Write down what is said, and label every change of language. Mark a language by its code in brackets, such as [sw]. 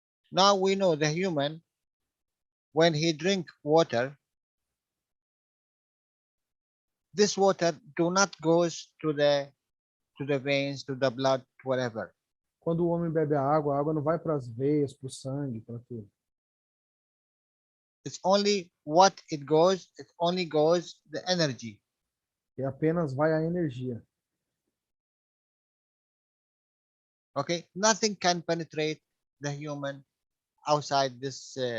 [en] Now we know the human, when he drink water, this water do not goes to the veins, to the blood, whatever. [pt] Quando o homem bebe a água não vai para as veias, para o sangue, para tudo. [en] It's only what it goes the energy. [pt] E apenas vai a energia. [en] Okay, nothing can penetrate the human outside this,